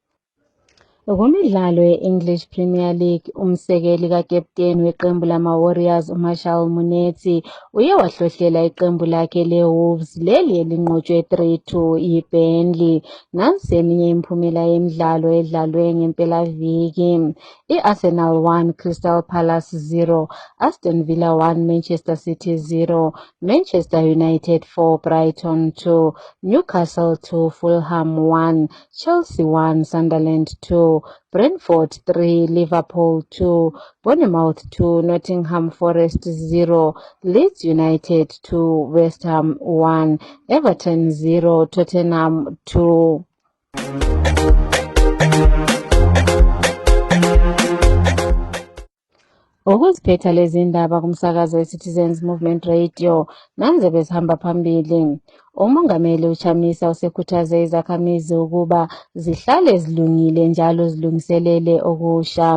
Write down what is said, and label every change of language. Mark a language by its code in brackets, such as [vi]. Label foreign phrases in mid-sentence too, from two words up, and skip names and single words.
[nd] Kumidlalo ye-English Premier League, umsekeli kakapteni weqembu lama-Warriors uMarshall Munetsi uye wahlohlela iqembu lakhe leWolves leli elinqotshwe 3-2 yiBurnley. Nansi eminye imiphumela yemidlalo edlalwe ngempelaviki. I-Arsenal 1 Crystal Palace 0, Aston Villa 1 Manchester City 0, Manchester United 4 Brighton 2, Newcastle 2 Fulham 1, Chelsea 1 Sunderland 2, Brentford 3 Liverpool 2, Bournemouth 2 Nottingham Forest 0, Leeds United 2 West Ham 1, Everton 0 Tottenham 2. Ukuziphetha lezi ndaba kumsakazo weCitizens Movement Radio nanze bezihamba phambili. Umongameli uChamisa usekhuthaze izakhamizi ukuba zihlale zilungile njalo zilungiselele okusha.